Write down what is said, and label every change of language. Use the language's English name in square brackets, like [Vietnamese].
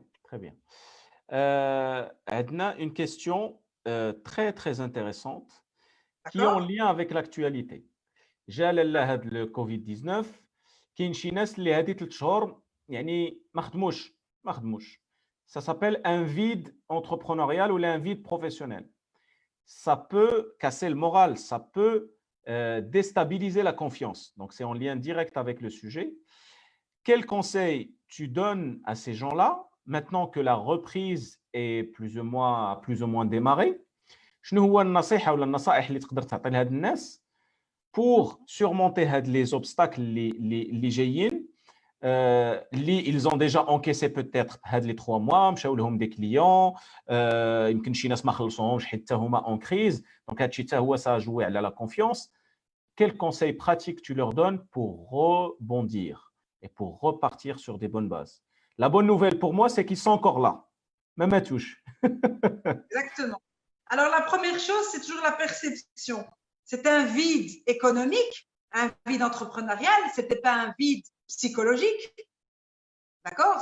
[French] très bien [Arabic] عندنا [French] une question très très intéressante qui est en lien avec l'actualité [Arabic] جا لاله هذا الكوفيد 19 كاين شي ناس اللي هذه 3 شهور يعني ما خدموش [French] ça s'appelle un vide entrepreneurial ou un vide professionnel. Ça peut casser le moral, ça peut déstabiliser la confiance. Donc, c'est en lien direct avec le sujet. Quel conseil tu donnes à ces gens-là, maintenant que la reprise est plus ou moins démarrée? [Arabic] شنو هو النصيحة ولا النصائح اللي تقدر تعطي لهاد الناس [French] pour surmonter [Arabic] هاد [French] les obstacles [Arabic] اللي جايين [French] ils ont déjà encaissé peut-être [Arabic] هاد [French] les 3 mois [Arabic] مشاو لهم [French] des clients [Arabic] يمكن شي ناس ما خلصوهمش حتى هما [French] en crise donc [Arabic] هادشي حتى هو [French] ça joue [Arabic] على [French] la confiance. Quel conseil pratique tu leur donnes pour rebondir et pour repartir sur des bonnes bases? La bonne nouvelle pour moi c'est qu'ils sont encore là même à touche. Exactement. Alors la première chose c'est toujours la perception. C'est un vide économique, un vide entrepreneurial, c'était pas un vide psychologique, d'accord?